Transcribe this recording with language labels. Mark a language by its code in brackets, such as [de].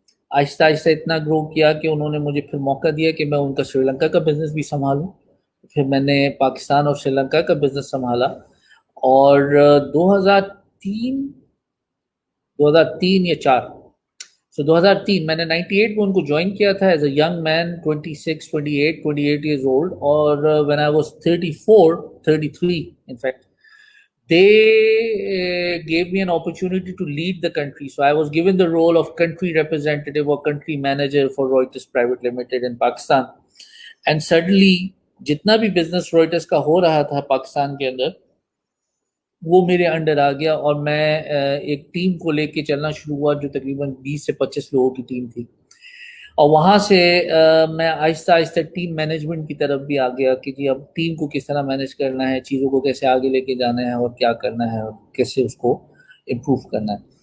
[ur] آہستہ آہستہ اتنا گرو کیا کہ انہوں نے مجھے پھر موقع دیا کہ میں ان کا سری لنکا کا بزنس بھی سنبھالوں. پھر میں نے پاکستان اور سری لنکا کا بزنس سنبھالا. اور 2003 یا 4، سو 2003 میں نے 98 میں ان کو جوائن کیا تھا [en] As a young man, 28 years old. اور when I was 33 in fact, they gave me an opportunity to lead the country. So I was given the role of country representative or country manager for Reuters Private Limited in Pakistan. And suddenly [ur] جتنا بھی business Reuters کا ہو رہا تھا پاکستان کے اندر، وہ میرے under آ گیا. اور میں ایک ٹیم کو لے کے چلنا شروع ہوا جو تقریباً 20 سے 25 لوگوں کی ٹیم تھی. اور وہاں سے میں آہستہ آہستہ ٹیم مینجمنٹ کی طرف بھی آ گیا کہ جی اب ٹیم کو کس طرح مینیج کرنا ہے، چیزوں کو کیسے آگے لے کے جانا ہے، اور کیا کرنا ہے، اور کیسے اس کو امپروو کرنا ہے.